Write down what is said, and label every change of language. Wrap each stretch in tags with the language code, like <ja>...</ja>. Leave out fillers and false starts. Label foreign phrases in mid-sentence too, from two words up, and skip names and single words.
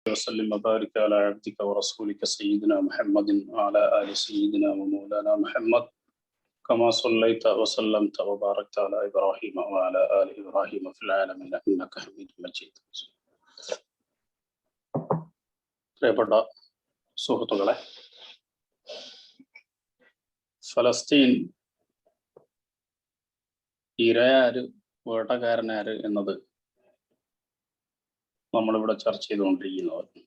<ar>وسلم وبارك على عبدك ورسولك سيدنا محمد وعلى آل سيدنا ومولانا محمد كما صليت وسلمت وباركت على إبراهيم وعلى آل إبراهيم في العالمين إنك حميد مجيد.</ar> <ml>പ്രിയപ്പെട്ട സുഹൃത്തുക്കളെ, ഫലസ്തീൻ ഇരയാര് വേട്ടക്കാരനാര് എന്നത് നമ്മളിവിടെ ചർച്ച ചെയ്തുകൊണ്ടിരിക്കുന്നത്.</ml>